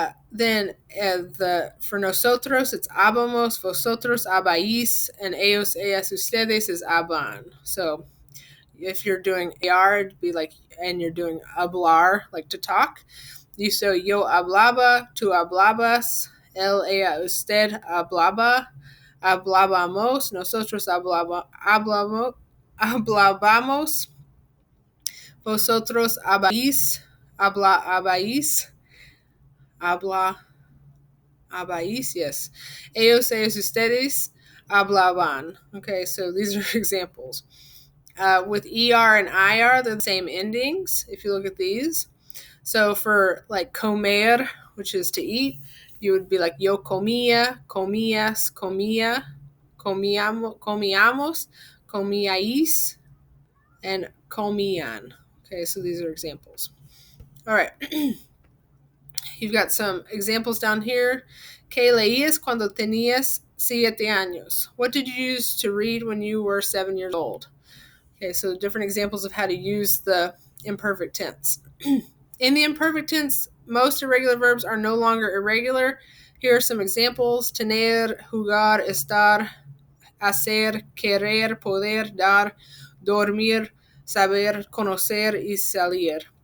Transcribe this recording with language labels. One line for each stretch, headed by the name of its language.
English: Then for
Spanish: nosotros, it's habamos, vosotros habáis, and ellos, ellas, ustedes is haban.
English: So if you're doing AR, it'd be like, and you're doing hablar, like to talk.
Spanish: So yo hablaba, tú hablabas, él, ella, usted hablaba, hablábamos, nosotros hablábamos, vosotros habláis, habláis, yes. Ellos, ellos, ustedes hablaban.
English: Okay, so these are examples. With ER and IR, they're the same endings, if you look at these. So for like comer, which is to eat, you would be like
Spanish: yo comía, comías, comía, comíamos, comíais,
English: and comían. Okay, so these are examples. All right. You've got some examples down here.
Spanish: ¿Qué leías cuando tenías 7 años?
English: What did you use to read when you were 7 years old? Okay, so different examples of how to use the imperfect tense. In the imperfect tense, most irregular verbs are no longer irregular. Here are some examples:
Spanish: tener, jugar, estar, hacer, querer, poder, dar, dormir, saber, conocer, y salir.